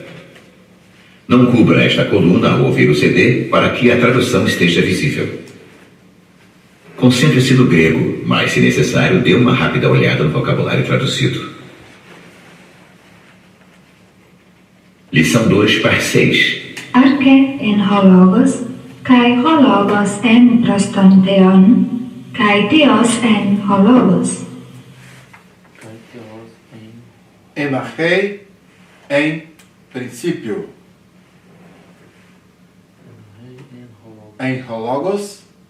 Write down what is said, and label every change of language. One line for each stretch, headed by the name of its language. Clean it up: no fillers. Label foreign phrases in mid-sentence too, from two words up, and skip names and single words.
Portuguese: Não cubra esta coluna ao ouvir o CD para que a tradução esteja visível. Concentre-se no grego, mas, se necessário, dê uma rápida olhada no vocabulário traduzido. Lição 2, parte 6.
Greek: Ἀρχῇ ἦν ὁ λόγος, καὶ ὁ λόγος ἦν πρὸς τὸν θεόν, καὶ θεὸς ἦν ὁ λόγος.
Portuguese: Enarrei em princípio.
Greek: ἦν ὁ λόγος.